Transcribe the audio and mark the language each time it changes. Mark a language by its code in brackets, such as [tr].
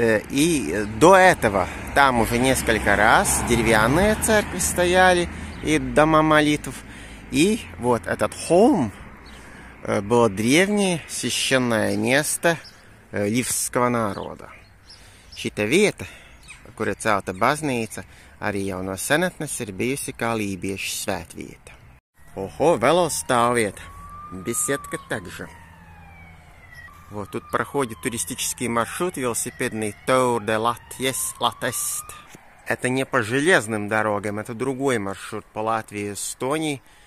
[ru] И до этого там уже несколько раз деревянные церкви стояли и дома молитв. И вот этот холм было древнее священное место ливского народа. [lv] Šita vieta, kur ir celta baznīca, arī jau no senatnes ir bijusi kā lībiešu svētvieta. [ru] Ого, велосtāvvieta. Беседка также. Вот тут проходит туристический маршрут велосипедный Tour de Latvijas. Это не по железным дорогам, это другой маршрут по Латвии и Эстонии.